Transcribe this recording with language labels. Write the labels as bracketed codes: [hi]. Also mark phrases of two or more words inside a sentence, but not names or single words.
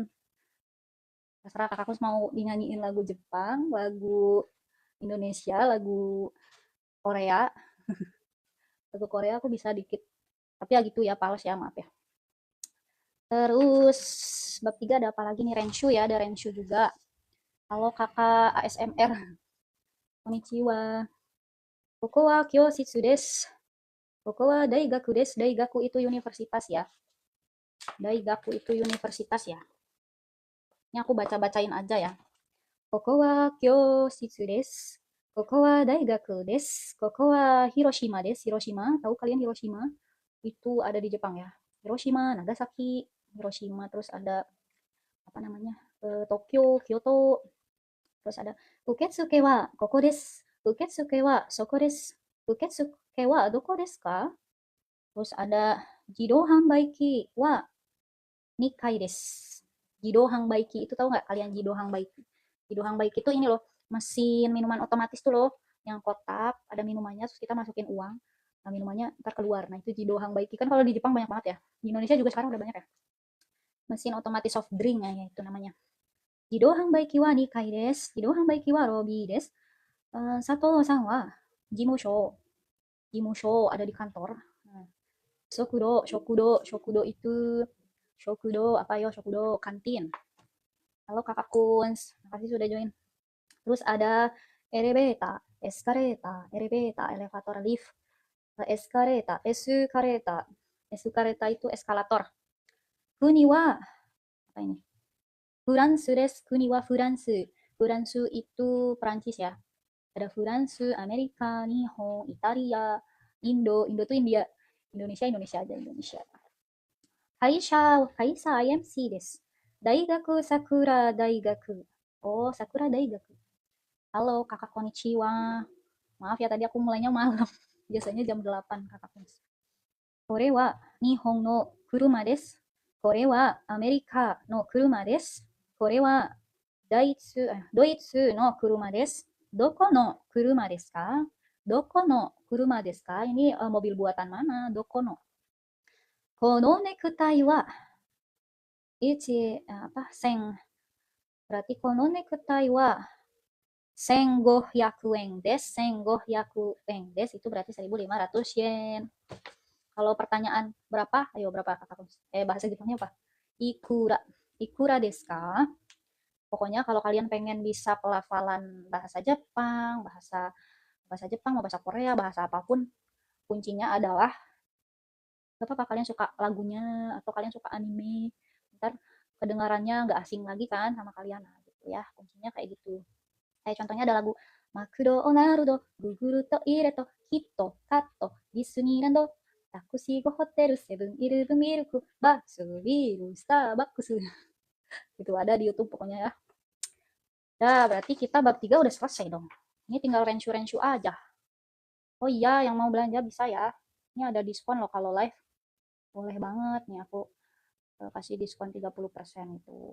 [id] Terserah kakak Kunci mau dinyanyiin lagu Jepang, lagu Indonesia, lagu Korea. Lagu Korea aku bisa dikit. Tapi ya gitu ya, pales ya, maaf ya. Terus bab 3 ada apa lagi nih? Renshu ya, ada Renshu juga. Halo kakak ASMR. [ja] こんにちは. ここは教室です. ここは大学です. [id] Daigaku itu universitas ya. Daigaku itu universitas ya. Ini aku baca-bacain aja ya. [ja] ここは教室です. ここは大学です. ここは広島です. Hiroshima, [id] tahu kalian Hiroshima? Itu ada di Jepang ya. Hiroshima, Nagasaki, Hiroshima, terus ada apa namanya? Tokyo, Kyoto. Terus ada [ja] 受付はここです. 受付はそこです。受付はどこですか? [id] Terus ada [ja] 自動販売機は二階です. [id] Jidohan Baiki itu tahu nggak kalian Jidohan Baiki? Jidohan Baiki itu ini loh, mesin minuman otomatis tuh loh, yang kotak, ada minumannya, terus kita masukin uang, nah minumannya ntar keluar. Nah itu Jidohan Baiki, kan kalau di Jepang banyak banget ya. Di Indonesia juga sekarang udah banyak ya. Mesin otomatis [en] soft drink [id] ya itu namanya. [ja] 自動販売機は二階です. 自動販売機はロビーです. 佐藤さんは事務所. [id] Jimusho ada di kantor. Nah, Shokudo itu Shokudo apa yo Shokudo kantin. Halo kakak Kuns, makasih sudah join. Terus ada elevator, elevator lift, eskaleta itu eskalator. [ja] 国は [id] apa ini? [ja] フランスです、国はフランス. [id] Furansu itu Perancis ya. Ada Furansu, Amerika, Nihon, Italia, Indo tuh India. Indonesia aja Indonesia. [ja] 会社IMCです。大学さくら大学. Oh, Sakura Daigaku. [id] Halo, kakak konnichiwa. Maaf ya tadi aku mulainya malam. Biasanya jam 8 kakak. [ja] これは日本の車です. これはアメリカの車です。これはドイツの車です. どこの車ですか？どこの車ですか? [id] Ini mobil buatan mana? [ja] どこの。このネクタイは一 apa? Sen. Berarti このネクタイは1500円です. 1500円です [id] itu berarti 1500 yen. Kalau pertanyaan berapa? Ayo berapa kakak? Bahasa Jepangnya apa? [ja] Ikura. いくらですか? [id] Pokoknya kalau kalian pengen bisa pelafalan bahasa Jepang, bahasa Jepang, bahasa Korea, bahasa apapun, kuncinya adalah gak apa-apa kalian suka lagunya atau kalian suka anime, ntar kedengarannya nggak asing lagi kan sama kalian. Nah, gitu ya. Kuncinya kayak gitu. Kayak contohnya ada lagu Makdo Naruto, Guguru to Ire to, Hito, Kato, Disneyland, Takushi go Hotel, Seven Eleven Milk, Bakso, Biru, Starbucks. Itu ada di YouTube pokoknya ya. Nah, berarti kita bab 3 udah selesai dong. Ini tinggal renshu-renshu aja. Oh iya, yang mau belanja bisa ya. Ini ada diskon loh kalau live. Boleh banget nih aku kasih diskon 30% itu.